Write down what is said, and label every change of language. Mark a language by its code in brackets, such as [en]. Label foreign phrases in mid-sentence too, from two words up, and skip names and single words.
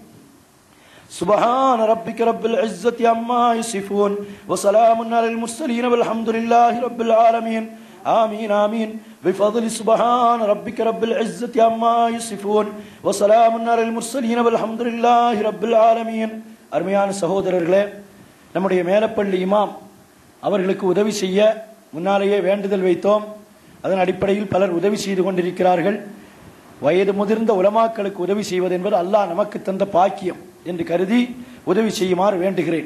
[ar] سبحان ربك رب العزة عما يصفون، وسلام على المرسلين والحمد لله رب العالمين. آمين آمين. بفضل سبحان ربك رب العزة عما يصفون، وسلام على المرسلين والحمد لله رب العالمين. [ta] அருமையான சகோதரர்களே, நம்முடைய மேலப்பள்ளி இமாம் அவர்களுக்கு உதவி செய்ய முன்னாலேயே வேண்டுதல் வைத்தோம். அதன் அடிப்படையில் பலர் உதவி செய்து கொண்டிருக்கிறார்கள். வயது முதிர்ந்த உலமாக்களுக்கு உதவி செய்வது என்பது அல்லாஹ் நமக்கு தந்த பாக்கியம் என்று கருதி உதவி செய்யுமாறு வேண்டுகிறேன்.